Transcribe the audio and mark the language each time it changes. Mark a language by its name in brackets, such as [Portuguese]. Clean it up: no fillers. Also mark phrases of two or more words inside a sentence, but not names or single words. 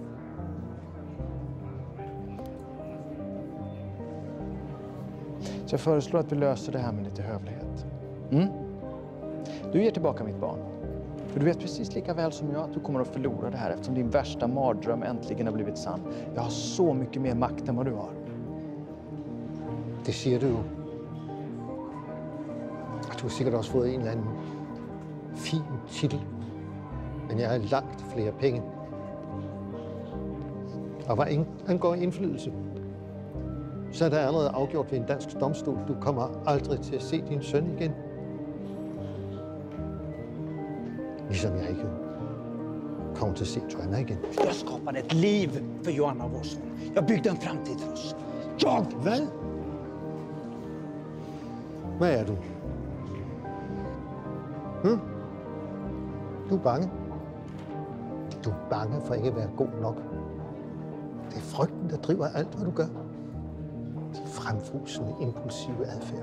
[Swedish] Så jag föreslår att vi löser det här med lite hövlighet. Du ger tillbaka mitt barn. För du vet precis lika väl som jag att du kommer att förlora det här eftersom din värsta mardröm äntligen har blivit sann. Jag har så mycket mer makt än vad du har. [Danish] Det siger du jo. Og du har sikkert også fået en eller anden fin titel. Men jeg har langt flere penge. Og hvad angår indflydelse, så er der allerede afgjort ved en dansk domstol. Du kommer aldrig til at se din søn igen. Ligesom jeg ikke kommer til at se Joanna igen. [Swedish] Jag skapade ett liv för Joanna och vår son. Jag byggde en framtid för oss. Jag! [Danish] Hvad? Hvad er du? Du er bange. Du er bange for ikke at være god nok. Det er frygten, der driver alt, hvad du gør. Din fremfusende, impulsive adfærd.